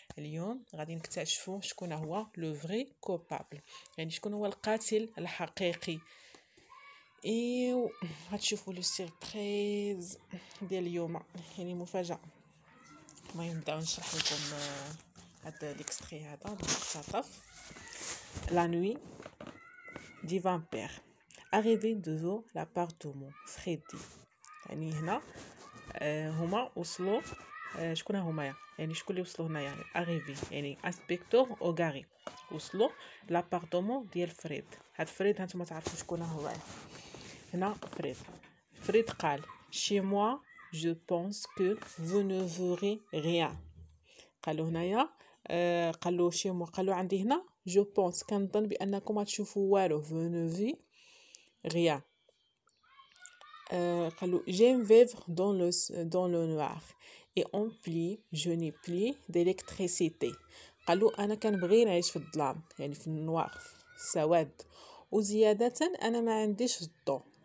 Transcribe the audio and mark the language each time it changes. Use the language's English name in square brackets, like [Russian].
[Arabic] اليوم غادي نكتشفوا شكون هو لو فري كوبابل، يعني شكون هو القاتل الحقيقي. ايوا غتشوفوا لو سيربريز ديال اليوم، يعني مفاجاه. المهم نبداو نشرح لكم هذا ليكستري هذا المقتطف. [French] La nuit du vampire. Arrivé devant l'appartement Freddy. [Arabic] يعني هنا هما وصلوا. شكون هما يعني شكون اللي وصلوا هنايا؟ arrivé يعني انسبكتور اوغاري وصلوا لابارتمون ديال فريد. هاد فريد هانتوما تعرفوا شكون هو. هنا فريد قال [French] chez moi je pense que vous ne verrez rien. [Arabic] قالوا هنايا قالوا شي مو قالوا عندي هنا جو بونس كنظن بانكم غتشوفوا والو [French] vous ne verrez rien. [Arabic] قالوا [French] j'aime vivre dans le noir et en plus je n'ai plus d'électricité. [Arabic] قالوا انا كنبغي نعيش في الظلام، يعني في النوار في السواد، وزياده انا ما عنديش الضوء.